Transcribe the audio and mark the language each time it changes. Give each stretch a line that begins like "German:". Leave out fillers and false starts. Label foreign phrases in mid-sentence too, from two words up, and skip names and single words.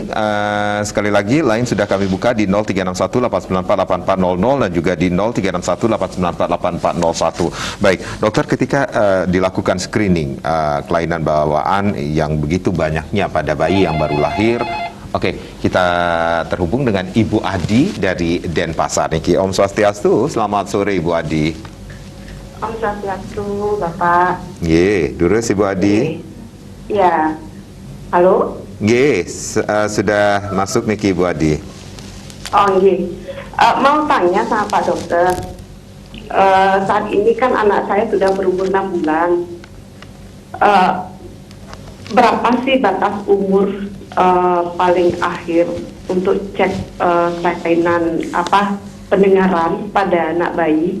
Indonesian: Sekali lagi, line sudah kami buka di 0361 894 8400 dan juga di 0361 894 8401. Baik, dokter, ketika dilakukan screening kelainan bawaan yang begitu banyaknya pada bayi yang baru lahir, oke, kita terhubung dengan Ibu Adi dari Denpasar. Niki, Om Swastiastu, selamat sore Ibu Adi. Om Swastiastu, Bapak. Durus Ibu Adi. Ya. Halo? Sudah masuk Niki Ibu Adi. Oh iya. Mau tanya sama Pak Dokter. Saat ini kan anak saya sudah berumur 6 bulan. Eh, Berapa sih batas umur paling akhir untuk cek kelainan pendengaran pada anak bayi?